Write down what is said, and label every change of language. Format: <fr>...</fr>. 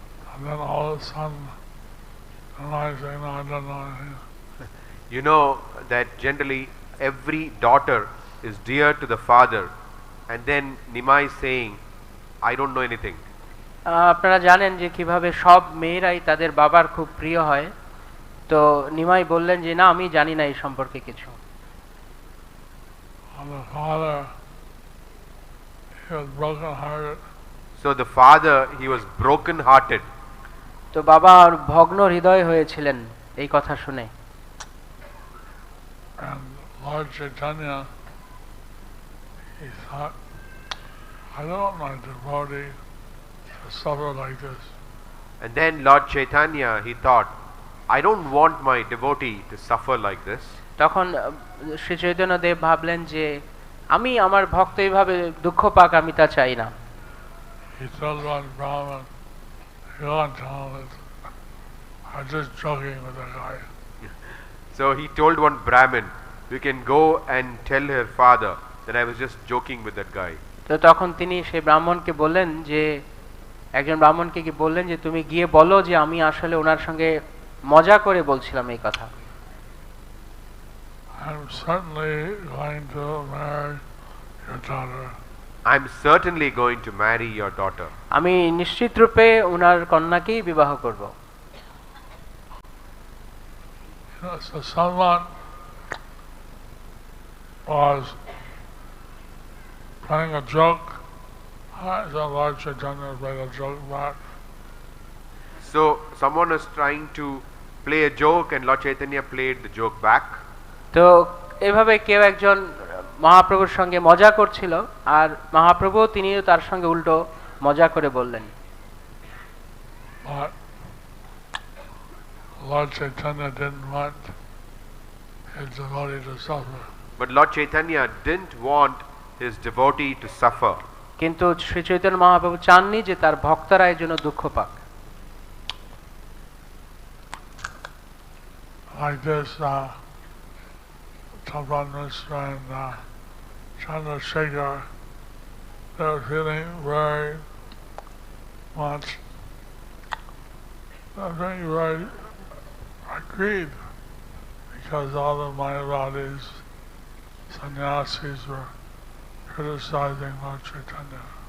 <en>And then all of a sudden, and I say, no, I don't know anything. You know that generally every daughter is dear to the father, and then Nimai is saying, I don't know anything.</en> <bn>আপনারা জানেন যে কিভাবে সব মেয়েরাই তাদের বাবার খুব প্রিয় হয়। তো নিমাই বললেন যে না আমি জানি না এই সম্পর্কে কিছু।</bn> <en>The father, he was broken-hearted. So the father, he was broken-hearted.</en> <bn>তো বাবা ভগ্ন হৃদয় হয়েছিলেন এই কথা শুনে।</bn> <en>And Lord Chaitanya, he thought, I don't want my devotee to suffer like this. And then Lord Chaitanya, he thought, I don't want my devotee to suffer like this.</en> <bn>তখন শ্রী চৈতন্য দেব ভাবলেন যে আমি আমার ভক্ত এইভাবে দুঃখ পাক আমি তা চাই না।</bn> <en>he told one Brahmin, "You want to tell him I'm just joking with the guy." So he told one Brahmin, "You can go and tell her father that I was just joking with that guy."</en> <bn>তো তখন তিনি সেই ব্রাহ্মণকে বললেন যে একজন ব্রাহ্মণকে কি বললেন যে তুমি গিয়ে বলো যে আমি আসলে ওনার সঙ্গে মজা করে বলছিলাম এই কথা।</bn> <en>I'm certainly going to marry your daughter. I'm certainly going to marry your daughter.</en> <bn>আমি নিশ্চিত রূপে ওনার কন্যাকেই বিবাহ করব।</bn> <en>So someone was playing a joke. So Lord Chaitanya played a joke back. So someone was trying to play a joke and Lord Chaitanya played the joke back.</en> <bn>তো এভাবে কেউ একজন মহাপ্রভুর সঙ্গে মজা করছিল আর মহাপ্রভু তিনিও তার সঙ্গে উল্টো মজা করে বললেন।</bn> <en>But Lord Chaitanya didn't want his devotee to suffer. But Lord Chaitanya didn't want his devotee to suffer.</en> <bn>কিন্তু শ্রী চৈতন্য মহাপ্রভু চাননি যে তার ভক্তরা এর জন্য দুঃখ পাক।</bn> <en>Like this, Dhṛtarāṣṭra and Chandrasekhar, they're feeling very much, they're very, very aggrieved because all the Mayavadis, sannyasis were criticizing Lord Chaitanya.</en>